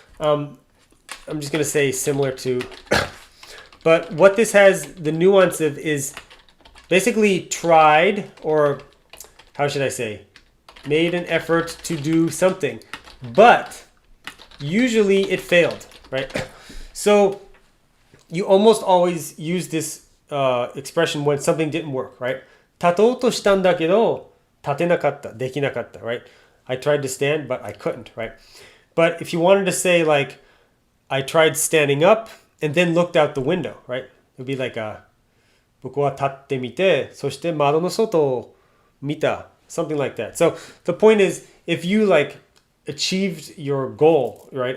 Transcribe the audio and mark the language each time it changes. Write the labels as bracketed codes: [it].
[en] I'm just going to say similar to, but what this has, the nuance of is basically tried, or how should I say, made an effort to do something, but usually it failed, right? So you almost always use this expression when something didn't work, right? [ja] 立とうとしたんだけど、立てなかった、できなかった, [en] right? I tried to stand, but I couldn't, right? But if you wanted to say like, I tried standing up and then looked out the window, right? It would be like, [ja] 僕は立ってみて、そして窓の外を見た, [en] something like that. So the point is, if you like achieved your goal, right?